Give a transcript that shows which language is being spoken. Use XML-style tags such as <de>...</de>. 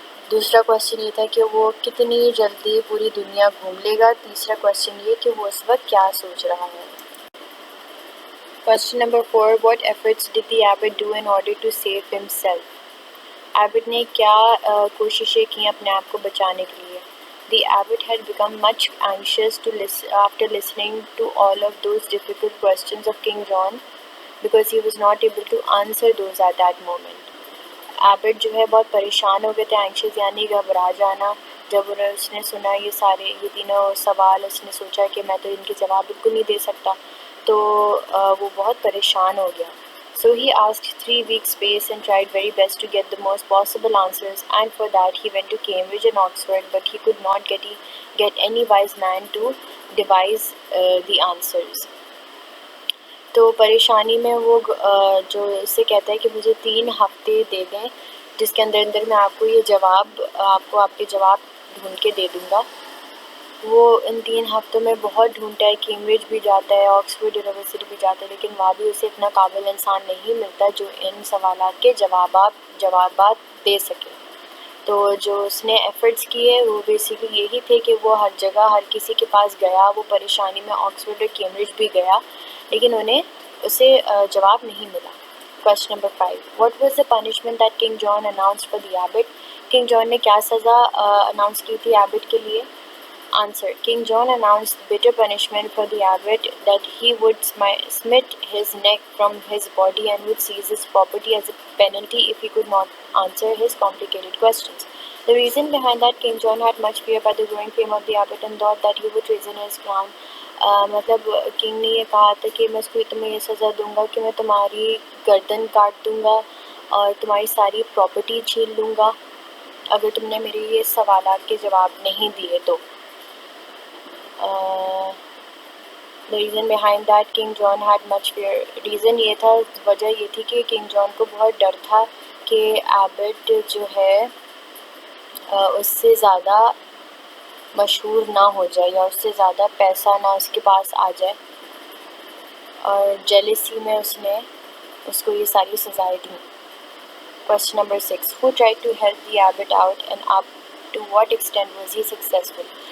<ur>دوسرا کویشچن یہ تھا کہ وہ کتنی جلدی پوری دنیا گھوم لے گا. تیسرا کویشچن یہ کہ وہ اس وقت کیا سوچ رہا ہے. Question number 4.</ur> <en>What efforts did the abbot do in order to save himself?</en> <ur>Abbott نے کیا کوششیں کی اپنے آپ کو بچانے کے لیے.</ur> <en>The abbot had become much anxious after listening to all of those difficult questions of King John because he was not able to answer those at that moment.</en> <ur>Abbott جو ہے بہت پریشان ہو گئے تھے. اینکشیس یعنی گھبرا جانا. جب اس نے سنا یہ تینوں سوال، اس نے سوچا کہ میں تو ان کے جواب بالکل نہیں دے سکتا، تو وہ بہت پریشان ہو گیا.</ur> <en>So he asked 3 weeks space and tried very best to get the most possible answers, and for that he went to Cambridge and Oxford, but he could not get any wise man to devise the answers.</en> <ur>تو پریشانی میں وہ جو اس سے کہتا ہے کہ مجھے 3 ہفتے دے دیں جس کے اندر میں آپ کو آپ کے جواب ڈھونڈ کے دے دوں گا. وہ ان 3 ہفتوں میں بہت ڈھونڈتا ہے. کیمبرج بھی جاتا ہے، آکسفورڈ یونیورسٹی بھی جاتا ہے، لیکن وہاں بھی اسے اتنا قابل انسان نہیں ملتا جو ان سوالات کے جوابات دے سکے. تو جو اس نے ایفرٹس کیے وہ بیسیکلی یہی تھے کہ وہ ہر جگہ ہر کسی کے پاس گیا. وہ پریشانی میں آکسفورڈ اور کیمبرج بھی گیا، لیکن اسے جواب نہیں ملا. Question number 5.</ur> <en>What was the punishment that King John announced for the abbot?</en> <ur>King جان نے کیا سزا اناؤنس کی تھی ایبٹ کے لیے؟ Answer.</ur> <en>King John announced bitter punishment for the abbot, that he would smite his neck from his body and would seize his property as a penalty if he could not answer his complicated questions. The reason behind that, King John had much fear by the growing fame of the abbot and thought that he would treason his crown.</en> <ur>مطلب king نے یہ کہا تھا کہ میں اس کو تمہیں یہ سزا دوں گا کہ میں تمہاری گردن کاٹ دوں گا اور تمہاری ساری پراپرٹی چھین لوں گا اگر تم نے میرے یہ سوالات کے جواب نہیں دیے تو.</ur> <en>The reason behind that, King John had much fear.</en> <ur>Reason یہ تھا، وجہ یہ تھی کہ کنگ جان کو بہت ڈر تھا کہ ایبٹ جو ہے اس سے زیادہ مشہور نہ ہو جائے یا اس سے زیادہ پیسہ نہ اس کے پاس آ جائے، اور جیلسی میں اس نے اس کو یہ ساری سزائیں دیں.</ur> <en>Question number 6. Who tried to help the abbot out and up to what extent was he successful?</en>